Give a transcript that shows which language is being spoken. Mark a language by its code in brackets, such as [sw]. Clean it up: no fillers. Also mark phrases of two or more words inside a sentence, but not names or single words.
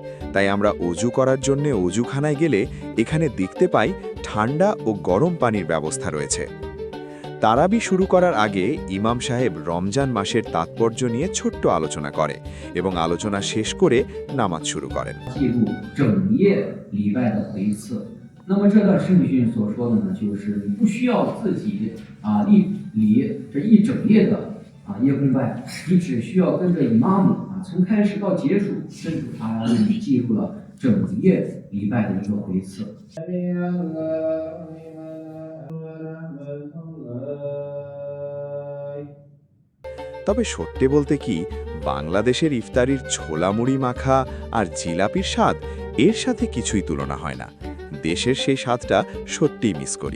[bn] তাই আমরা অজু করার জন্য অজুখানায় গেলে এখানে দেখতে পাই ঠান্ডা ও গরম পানির ব্যবস্থা রয়েছে। তারাবি শুরু করার আগে ইমাম সাহেব রমজান মাসের তাৎপর্য নিয়ে ছোট্ট আলোচনা করে এবং আলোচনা শেষ করে নামাজ শুরু করেন। [zh] 那么这段圣训所说的呢，就是你不需要自己理这一整夜的夜公拜，你只需要跟着伊玛目从开始到结束，真主他让你记录了整夜礼拜的一个回次。 [bn] তবে সত্যি বলতে কি, বাংলাদেশের ইফতারির ছোলা মুড়ি মাখা আর জিলাপির স্বাদ এর সাথে কিছুই তুলনা হয় না। দেশের সেই স্বাদটা সত্যিই মিস করি।